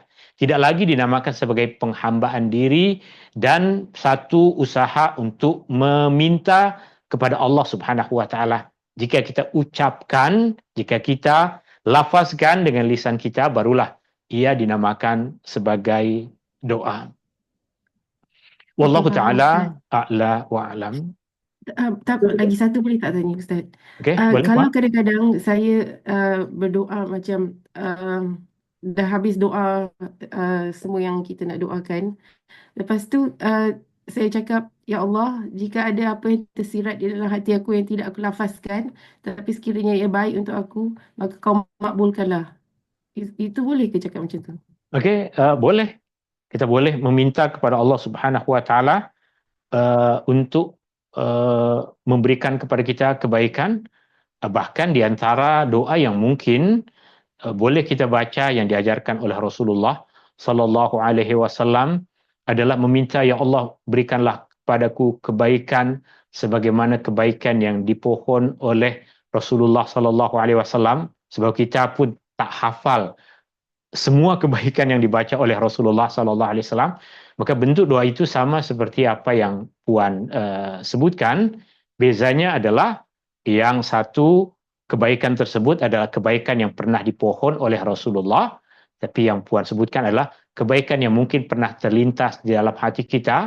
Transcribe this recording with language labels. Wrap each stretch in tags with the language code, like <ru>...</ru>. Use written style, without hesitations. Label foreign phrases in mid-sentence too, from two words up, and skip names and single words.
<ms>Tidak lagi dinamakan sebagai penghambaan diri dan satu usaha untuk meminta kepada Allah</ms> <ar>سبحانه وتعالى.</ar> <ms>Jika kita ucapkan, jika kita lafazkan dengan lisan kita, barulah ia dinamakan sebagai doa.</ms> <ar>Wallahu</ar> <ms>Okey, faham Ustaz.</ms> <ar>تعالى أعلى وأعلم.</ar> <ms>Tak apa, lagi satu boleh tak tanya Ustaz? Okey, boleh Kalau Puan? kadang-kadang saya berdoa macam dah habis doa semua yang kita nak doakan, lepas tu saya cakap,</ms> <ar>يا الله,</ar> <ms>jika ada apa yang tersirat di dalam hati aku yang tidak aku lafazkan, tapi sekiranya ia baik untuk aku, maka kau makbulkanlah. Itu boleh ke cakap macam tu? Okey, boleh. Kita boleh meminta kepada Allah</ms> <ar>سبحانه وتعالى</ar> <ms>untuk memberikan kepada kita kebaikan, bahkan di antara doa yang mungkin boleh kita baca yang diajarkan oleh Rasulullah</ms> <ar>صلى الله عليه وسلم</ar> <ms>adalah meminta, ya Allah, berikanlah kepadaku kebaikan sebagaimana kebaikan yang dipohon oleh Rasulullah</ms> <ar>صلى الله عليه وسلم,</ar> <ms>sebab kita pun tak hafal semua kebaikan yang dibaca oleh Rasulullah</ms> <ar>صلى الله عليه وسلم.</ar> <ms>Maka bentuk doa itu sama seperti apa yang Puan sebutkan. Bezanya adalah yang satu, kebaikan tersebut adalah kebaikan yang pernah dipohon oleh Rasulullah, tapi yang Puan sebutkan adalah kebaikan yang mungkin pernah terlintas di dalam hati kita.</ms>